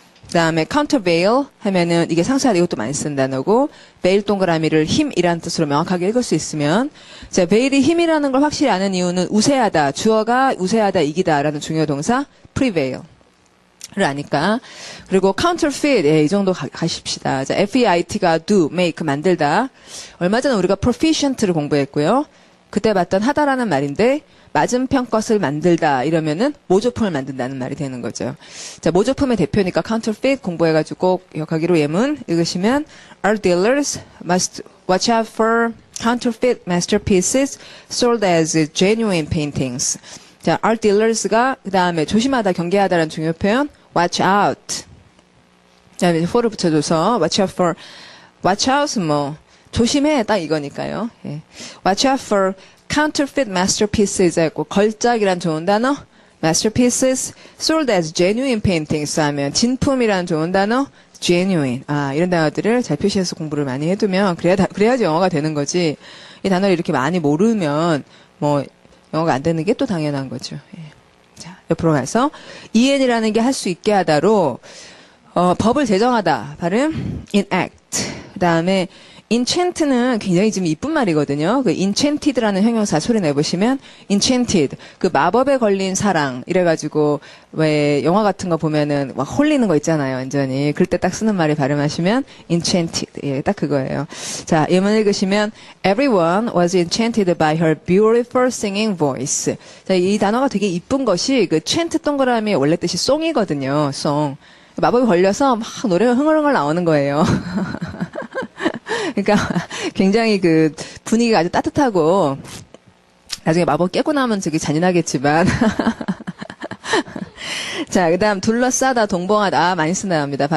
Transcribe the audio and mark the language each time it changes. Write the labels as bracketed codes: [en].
[ko] 그 다음에 countervail 하면은 이게 상세하다 이것도 많이 쓴 단어고 veil 동그라미를 힘이라는 뜻으로 명확하게 읽을 수 있으면 자 veil이 힘이라는 걸 확실히 아는 이유는 우세하다 주어가 우세하다 이기다라는 중요 동사 prevail을 아니까 그리고 counterfeit 예, 이 정도 가십시다. 자 FEIT가 do make 만들다 얼마 전에 우리가 proficient를 공부했고요. 그때 봤던 하다라는 말인데 맞은편 것을 만들다 이러면은 모조품을 만든다는 말이 되는 거죠. 자, 모조품의 대표니까 counterfeit 공부해가지고 꼭 기억하기로 예문 읽으시면 [en] Our dealers must watch out for counterfeit masterpieces sold as genuine paintings. [ko] 자, our dealers가 그 다음에 조심하다, 경계하다라는 중요 표현 watch out. 자, 이제 for를 붙여줘서 watch out for watch out은 뭐 조심해 딱 이거니까요. 예. [en] watch out for counterfeit masterpieces [ko] 했고 걸작이란 좋은 단어 [en] masterpieces sold as genuine paintings [ko] 하면 진품이란 좋은 단어 genuine 이런 단어들을 잘 표시해서 공부를 많이 해두면 그래야지 영어가 되는 거지 이 단어를 이렇게 많이 모르면 뭐 영어가 안 되는 게 또 당연한 거죠. 예. 자 옆으로 가서 en이라는 게 할 수 있게 하다로 법을 제정하다 발음 enact 그 다음에 enchant는 굉장히 좀 이쁜 말이거든요. 그 enchanted라는 형용사 소리 내보시면 enchanted 그 마법에 걸린 사랑 이래가지고 왜 영화 같은 거 보면은 막 홀리는 거 있잖아요. 완전히 그럴 때 딱 쓰는 말이 발음하시면 enchanted 예, 딱 그거예요. 자 예문 읽으시면 [en] everyone was enchanted by her beautiful singing voice. [ko] 자, 이 단어가 되게 이쁜 것이 그 chant 동그라미 원래 뜻이 송이거든요. 송 마법에 걸려서 막 노래가 흥얼흥얼 나오는 거예요. 그러니까 굉장히 그 분위기가 아주 따뜻하고 나중에 마법 깨고 나면 되게 잔인하겠지만 자 그다음 둘러싸다 동봉하다 많이 쓴 단어입니다.